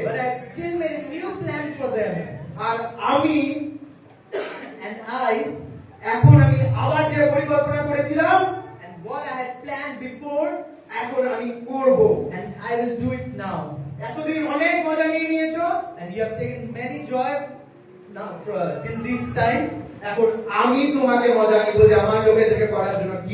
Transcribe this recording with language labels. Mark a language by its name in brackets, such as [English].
[English] But I still made a new plan for them. [Bangla] আর আমি [English] And [Bangla] এখন আমি আবার যে পরিকল্পনা করেছিলাম [English] and what I had planned before, [Bangla] এখন আমি করব। [English] and I will do it now. [Bangla] এতদিন অনেক মজা নিয়ে নিয়েছো, [English] And you have taken many joy now till this time. [Bangla] এখন আমি তোমাকে মজা নিব যে আমার লোকেদেরকে করার জন্য কি